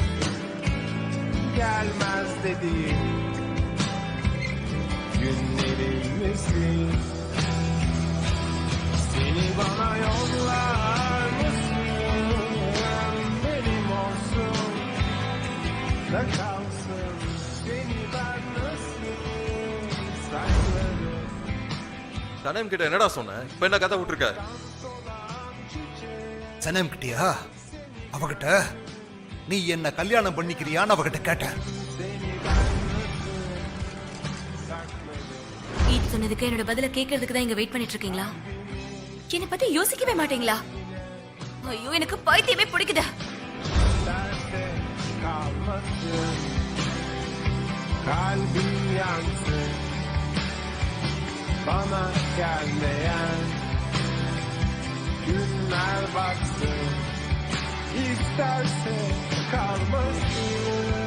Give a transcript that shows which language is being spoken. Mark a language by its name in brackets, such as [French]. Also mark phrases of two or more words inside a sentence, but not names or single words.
[Turkish] Gelmez dediğim günlerim misin? Seni bana yollar mısın? Benim olsun da kalsın. Seni ben nasıl saklarım? [Tamil] சனேம் கிட்ட என்னடா சொன்ன? இப்ப என்ன கதை விட்டுருக்க? சனேம் கிட்டியா? அவகிட்ட நீ என்ன கல்யாணம் பண்ணிக்கிறியான்னு அவகிட்ட கேட்டேன். இது சொன்னதுக்கு என்னோட பதில கேட்கறதுக்கு தான் இங்க வெயிட் பண்ணிட்டு இருக்கீங்களா? என்னை பத்தி யோசிக்கவே மாட்டீங்களா? ஐயோ, எனக்கு பைத்தியமே பிடிக்குது. [Turkish] Derse kalmasın. Kalbim yansın. Bana gelmeyen günler baksın. İsterse kalmasın.